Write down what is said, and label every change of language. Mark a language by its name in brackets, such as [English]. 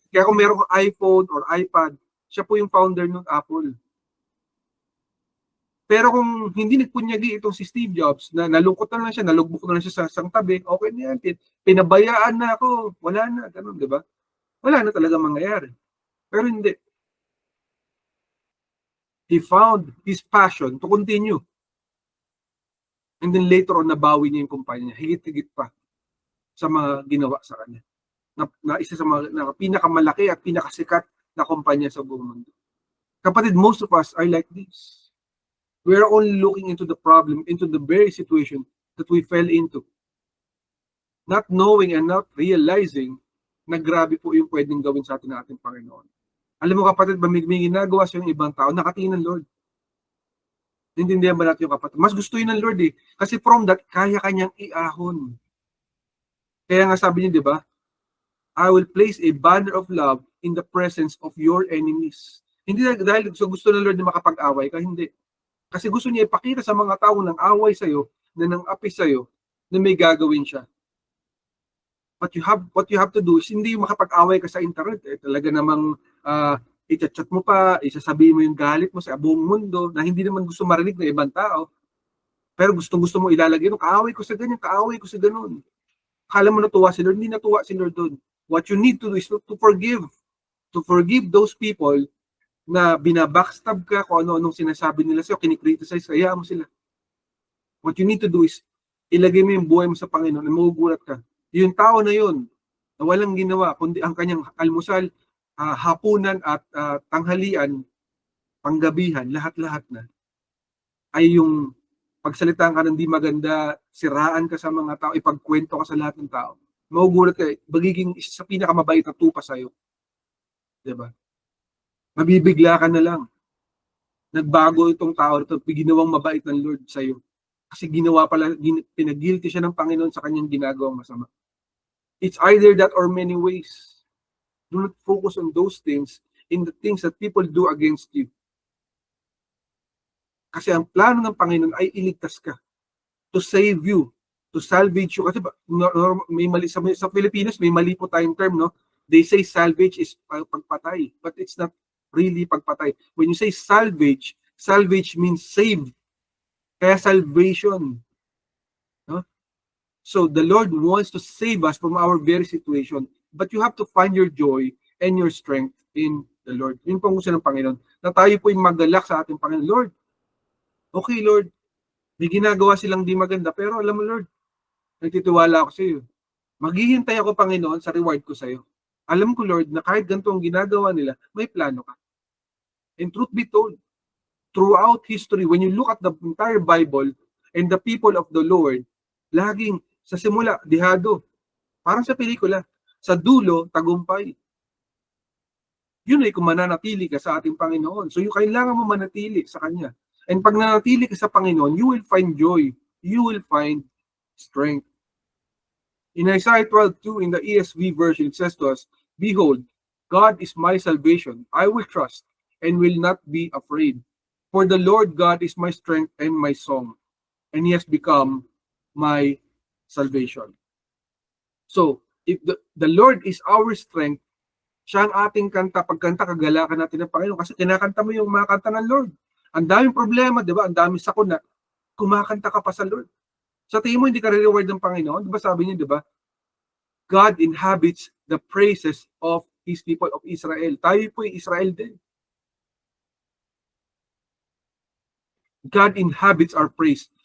[Filipino] Kaya kung meron kang iPhone or iPad, siya po yung founder ng Apple. Pero kung hindi nagpunyagi itong si Steve Jobs, na nalungkot na lang siya, nalugbok na lang siya sa isang tabi, okay na yan, pinabayaan na ako, wala na, ganun, di ba? Wala na talaga mangyayari. Pero hindi. [English] He found his passion to continue. [Filipino] And then later on, nabawi niya yung kumpanya niya, higit-higit pa sa mga ginawa sa kanya. Na isa sa mga pinakamalaki at pinakasikat na kumpanya sa buong mundo. [English] Kapatid, most of us are like this. We are only looking into the problem, into the very situation that we fell into. Not knowing and not realizing [Filipino] na grabe po yung pwedeng gawin sa atin ng ating Panginoon. Alam mo kapatid, may ginagawa sa yung ibang tao, nakatingin ng Lord. Nintindihan ba natin yung kapatid? Mas gusto yun ng Lord eh. Kasi from that, kaya kanyang iahon. Kaya nga sabi niya, di ba? [English] I will place a banner of love in the presence of your enemies. [Filipino] Hindi dahil gusto ng Lord na makapag-away ka, hindi. Kasi gusto niya ipakita sa mga tao ng away sa'yo, na nang api sa'yo, na may gagawin siya. [English] What you have to do is [Filipino] hindi makapag-away ka sa internet. Talaga namang i-chat mo pa, isasabihin mo yung galit mo sa buong mundo na hindi naman gusto marinig ng ibang tao. Pero gusto mo ilalagay, kaaway ko sa ganyan, kaaway ko sa ganun. Akala mo natuwa si Lord, hindi natuwa si Lord doon. [English] What you need to do is to forgive. To forgive those people [Filipino] na binabackstab ka, kung ano-anong sinasabi nila sa'yo, kinikriticize, kaya mo sila. [English] What you need to do is, [Filipino] ilagay mo yung buhay mo sa Panginoon, na magugulat ka. Yung tao na yun, na walang ginawa, kundi ang kanyang almusal, hapunan at tanghalian, panggabihan, lahat-lahat na, ay yung pagsalitaan ka ng di maganda, siraan ka sa mga tao, ipagkwento ka sa lahat ng tao. Magugulat ka, magiging isa sa pinakamabait na tupa sa'yo. Diba? Mabibigla ka na lang. Nagbago itong tao ito, ginawang mabait ng Lord sa'yo. Kasi ginawa pala, pinag-guilty siya ng Panginoon sa kanyang ginagawang masama. [English] It's either that or many ways. Do not focus on those things, in the things that people do against you. [Filipino] Kasi ang plano ng Panginoon ay iligtas ka. [English] To save you. To salvage you. [Filipino] Kasi may mali, sa Pilipinas, may mali po tayong term, no? [English] They say salvage is pagpatay. But it's not really pagpatay. When you say salvage, salvage means save. Kaya salvation. No? So the Lord wants to save us from our very situation. But you have to find your joy and your strength in the Lord. [Filipino] Yun po ang gusto ng Panginoon. Na tayo po yung magalak sa ating Panginoon. Lord, okay Lord, may ginagawa silang di maganda, pero alam mo Lord, nagtitiwala ako sa iyo. Maghihintay ako Panginoon sa reward ko sa iyo. Alam ko Lord, na kahit ganito ang ginagawa nila, may plano ka. [English] And truth be told, throughout history, when you look at the entire Bible and the people of the Lord, [Filipino] laging sa simula, dihado. Parang sa pelikula. Sa dulo, tagumpay. Yun ay kung mananatili ka sa ating Panginoon. So, yung kailangan mo manatili sa Kanya. And pag nanatili ka sa Panginoon, [English] you will find joy. You will find strength. In Isaiah 12:2, in the ESV version, it says to us, Behold, God is my salvation. I will trust and will not be afraid. For the Lord God is my strength and my song, and He has become my salvation. So, if the Lord is our strength, [Filipino] siya ang ating kanta, pagkanta, kagalakan natin ng Panginoon kasi kinakanta mo yung mga kanta ng Lord. Ang daming problema, di ba? Ang daming sakuna. Kumakanta ka pa sa Lord. Sa tingin mo, hindi ka re-reward ng Panginoon? Di ba sabi niya, di ba? [English] God inhabits the praises of His people of Israel. [Filipino] Tayo po yung Israel din. [English] God inhabits our praise.